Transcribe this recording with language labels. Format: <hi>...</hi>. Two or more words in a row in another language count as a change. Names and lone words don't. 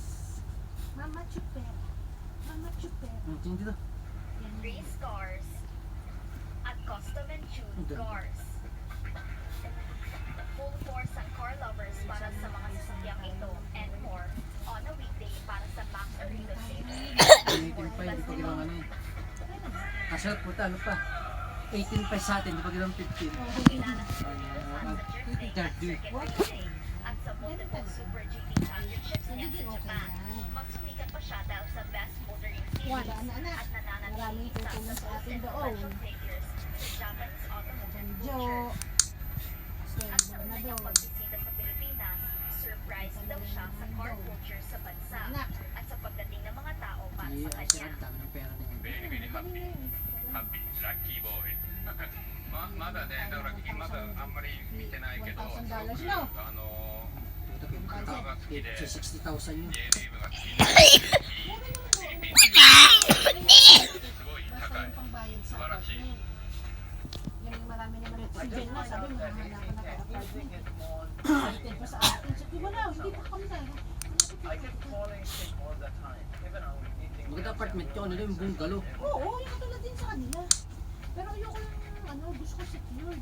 <tl>Mama Chupera. Mama Chupera. Tingin dito.</tl> <en>Race cars at custom and tuned</en> <tl>Okay. cars. Full force ang</tl> <en>car lovers</en> <tl>para sa mga sasakyang ito</tl> <en>and more on a weekday</en> <tl>para sa Max Arena Sales. 18 pa, hindi pa ginawang ano eh. Kasal puta, ano pa? 18 pa sa atin, hindi pa ginawang 15. At sa multiple Super GT Championships niya sa Japan, mas sumikat pa siya dahil sa Best Motoring Series Wala na, anak. at nananatiling Maraming isa tutulong sa sa most atin doon.</tl> <en>influential figures sa Japanese automotive</en> <tl>Jo. culture. Sweldo At sa na una niyang doon. pagbisita sa Pilipinas, surprise daw siya sa</tl> <en>car culture</en> <tl>sa bansa Anak. at sa pagdating ng mga tao para Hindi, sa ang kanya. sarap dami ng pera na yun.</tl> <en>Very, very happy. Happy, lucky boy.</en> <ja>まだね、だからまだあんまり見てないけど、</ja> <tl>$1,000 no? Puta, pinagkanta. 60,000 yun.</tl> <ja>J リーグが好きで、フィリピンすごい</ja> <tl>Basta</tl> <ja>高い</ja> <tl>yung。pangbayad sa</tl> <ja>素晴らしい。</ja> <tl>apartment. Yung marami naman si Jen na, sabi mahahanapan na kay apartment. Excited pa sa akin. Sabi ko na, hindi pa kami na. Maganda apartment yun, ano yung bungalow. Oo, yung katulad din sa kanila. Pero ayoko lang, gusto ko secured.</tl>